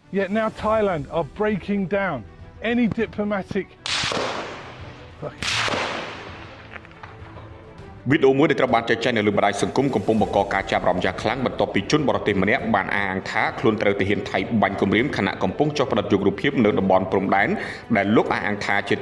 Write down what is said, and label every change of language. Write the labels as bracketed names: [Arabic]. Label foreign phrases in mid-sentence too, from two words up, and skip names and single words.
[English] Yet now Thailand are breaking down any diplomatic. [Khmer] វីដេអូមួយដែលត្រូវបានចែកចាយនៅលើបណ្ដាញសង្គមកំពុងបង្កការចាប់អារម្មណ៍យ៉ាងខ្លាំងបន្ទាប់ពីជនបរទេសម្នាក់បានអាងថាខ្លួនត្រូវទាហានថៃបាញ់គំរាមខណៈកំពុងចុះផ្ដិតយករូបភាពនៅតំបន់ព្រំដែនដែលលោកអាងថាជា